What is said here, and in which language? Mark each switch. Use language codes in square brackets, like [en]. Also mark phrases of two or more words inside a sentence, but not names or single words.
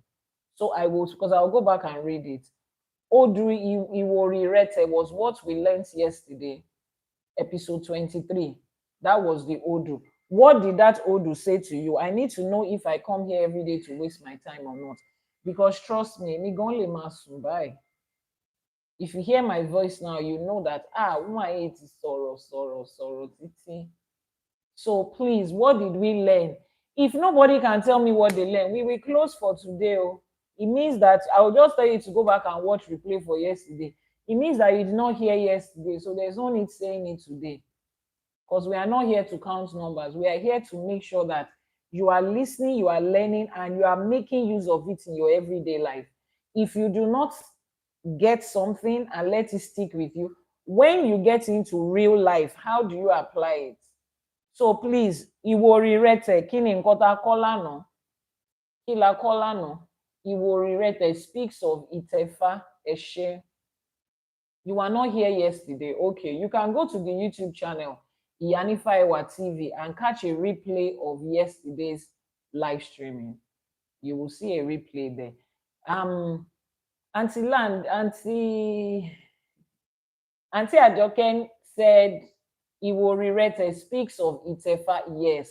[en] So I will, because I'll go back and read it. Odri Iwori Rete was what we learned yesterday, episode 23. That was the Odu. What did that Odu say to you? I need to know if I come here every day to waste my time or not. Because trust me, [yo] me gon le ma sun báyìí. [en] If you hear my voice now, you know that, woman it is sorrow, titi. So please, what did we learn? If nobody can tell me what they learned, we will close for today. Oh. It means that I will just tell you to go back and watch replay for yesterday. It means that you did not hear yesterday, so there's no need saying it today. because we are not here to count numbers. We are here to make sure that you are listening, you are learning, and you are making use of it in your everyday life. If you do not get something and let it stick with you, when you get into real life, how do you apply it? So please, [yo] Iworirete, kini nkota kolano, kila kolano, Iworirete [en] speaks of [yo] Itefa, Eshe. [en] You are not here yesterday. Okay, you can go to the YouTube channel, Iyanifaiwa TV, and catch a replay of yesterday's live streaming. You will see a replay there. Auntie Land, Auntie Ajoken said Iworirete speaks of Itefa, yes.